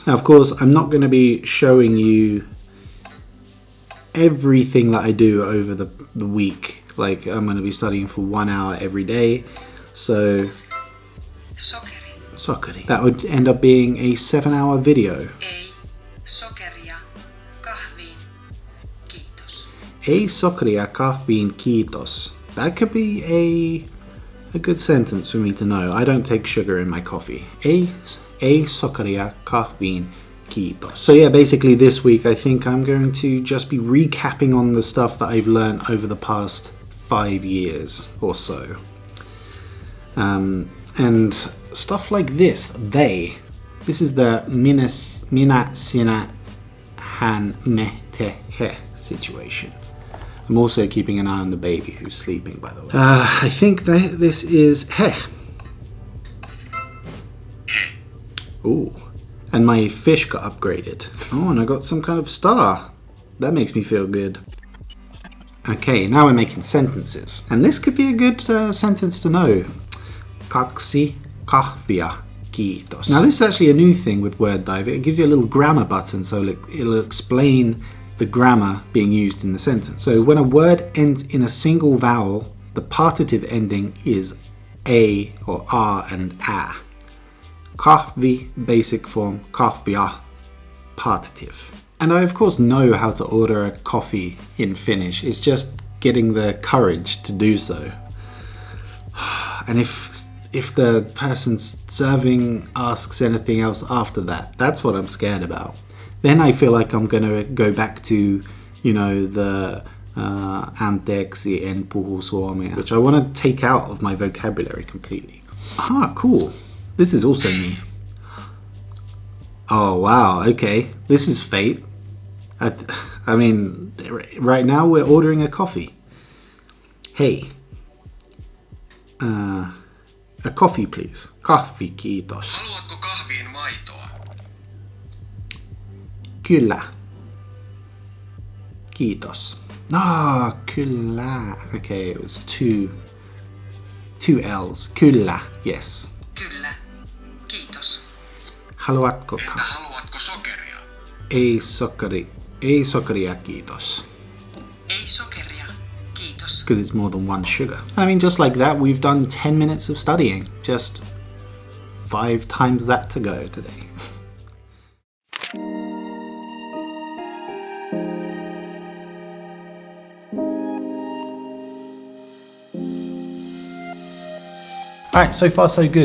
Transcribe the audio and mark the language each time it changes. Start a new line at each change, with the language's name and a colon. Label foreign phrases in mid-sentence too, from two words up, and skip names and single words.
English: Now, of course, I'm not gonna be showing you everything that I do over the week. Like, I'm gonna be studying for 1 hour every day. So, Sokeri. That would end up being a 7-hour video.
Finnish: Ei sokeria kahviin kiitos.
English: That could be a good sentence for me to know. I don't take sugar in my coffee.
Finnish: Ei sokeria kahviin kiitos.
English: So yeah, basically this week I think I'm going to just be recapping on the stuff that I've learned over the past 5 years or so. And stuff like this, this is the
Finnish: minä, sinä, hän, me, te,
English: he situation. I'm also keeping an eye on the baby who's sleeping, by the way. I think that this is he. Ooh. And my fish got upgraded. Oh, and I got some kind of star. That makes me feel good. Okay, now we're making sentences. And this could be a good sentence to know.
Finnish: Kaksi kahvia, kiitos.
English: Now this is actually a new thing with WordDive. It gives you a little grammar button, so it'll explain the grammar being used in the sentence. So when a word ends in a single vowel, the partitive ending is a or r and a. Kahvi, basic form, kahvia, partitive. And I of course know how to order a coffee in Finnish. It's just getting the courage to do so. And if the person serving asks anything else after that, that's what I'm scared about. Then I feel like I'm gonna go back to, you know, the
Finnish: anteeksi, en puhu suomea,
English: which I want to take out of my vocabulary completely. Ah, cool. This is also me. Oh wow, okay. This is fate. I mean, right now we're ordering a coffee. Hey. A coffee please.
Finnish: Kahvi, kiitos. Haluatko kahviin maitoa? Kyllä. Kiitos. Ah, kyllä.
English: Okay, it was two L's.
Finnish: Kyllä, yes. Kyllä. Kiitos. Haluatko Entä haluatko sokeria? Ei sokeria, kiitos. Ei sokeria. Kiitos.
English: Because it's more than one sugar. And I mean, just like that, we've done 10 minutes of studying. Just 5 times that to go today. Alright, so far so good.